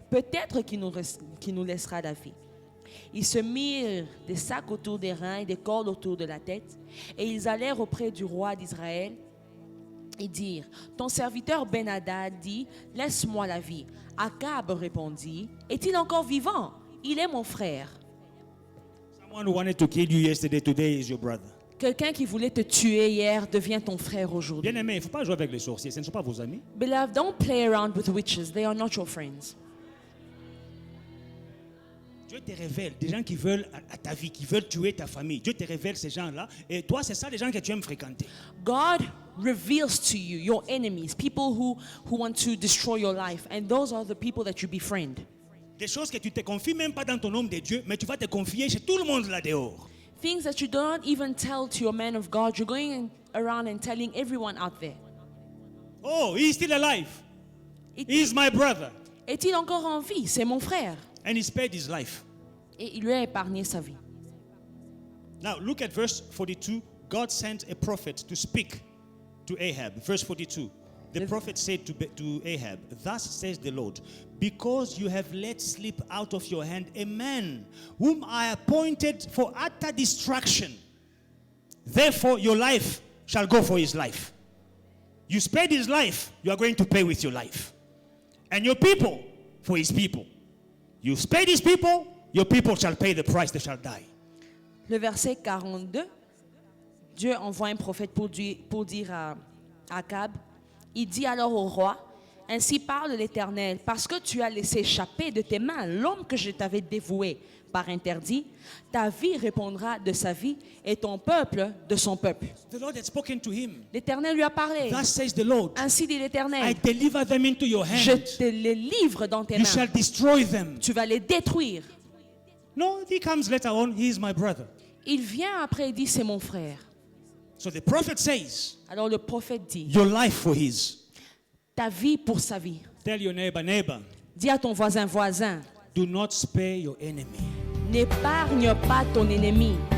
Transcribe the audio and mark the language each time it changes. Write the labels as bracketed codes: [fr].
[fr] Peut-être qu'il nous laissera la vie. » Ils se mirent des sacs autour des reins et des cordes autour de la tête, et ils allèrent auprès du roi d'Israël et dirent, « Ton serviteur Ben-Hadad dit, laisse-moi la vie. » Akab répondit, « Est-il encore vivant? Il est mon frère. » [en] Someone who wanted to kill you yesterday, today is your brother. [fr] Quelqu'un qui voulait te tuer hier devient ton frère aujourd'hui. Bien aimé, il ne faut pas jouer avec les sorciers, ce ne sont pas vos amis. [en] Beloved, don't play around with witches. They are not your friends. [fr] Dieu te révèle des gens qui veulent à ta vie, qui veulent tuer ta famille. Dieu te révèle ces gens-là. Et toi, c'est ça les gens que tu aimes fréquenter. [en] God reveals to you your enemies, people who want to destroy your life. And those are the people that you befriend. [fr] Des choses que tu ne te confies même pas dans ton homme de Dieu, mais tu vas te confier chez tout le monde là dehors. [en] Things that you don't even tell to your man of God, you're going around and telling everyone out there. Oh, he is still alive. [fr] Est- [en] He is my brother. [fr] Est-il encore en vie? C'est mon frère. [en] And he spared his life. [fr] Et il lui a épargné sa vie. [en] Now, look at verse 42. God sent a prophet to speak to Ahab. Verse 42. The prophet said to Ahab, thus says the Lord, because you have let slip out of your hand a man whom I appointed for utter destruction, therefore your life shall go for his life. You spared his life, you are going to pay with your life. and your people for his people. You spare these people, your people shall pay the price, they shall die. [fr] Le verset 42, Dieu envoie un prophète pour dire à Akab, il dit alors au roi, ainsi parle l'Éternel, parce que tu as laissé échapper de tes mains l'homme que je t'avais dévoué par interdit, ta vie répondra de sa vie et ton peuple de son peuple. [en] The Lord had spoken to him. [fr] L'Éternel lui a parlé. [en] Thus says the Lord, [fr] Ainsi dit [en] I [fr] l'Éternel, [en] deliver them into your [fr] je [en] hand. [fr] te les livre dans tes [en] You shall [fr] mains. [en] destroy them. [fr] Tu vas les détruire. [en] No, he comes later on, he is my brother. [fr] Il vient après et dit, c'est mon frère. [en] So the prophet says, [fr] Alors le prophète dit, [en] your life for his. [fr] ta vie pour sa vie. [en] Tell your neighbor, [fr] Dis à ton voisin, [en] do not spare your enemy. [fr] n'épargne pas ton ennemi.